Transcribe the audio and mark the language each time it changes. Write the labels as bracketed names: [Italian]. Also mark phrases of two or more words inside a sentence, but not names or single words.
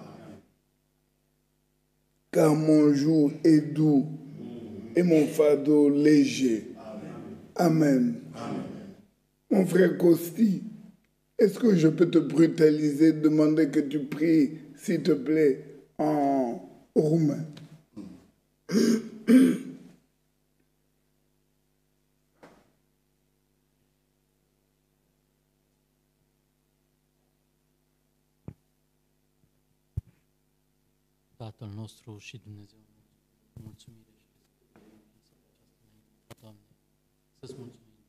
[French] Car mon joug est doux et mon fardeau léger. Amen. Amen. Mon frère Costi, est-ce que je peux te brutaliser, demander que tu pries, s'il te plaît, en roumain? [Romanian] Tatăl nostru și Dumnezeu, mulțumire și Doamne, să-ți mulțumim,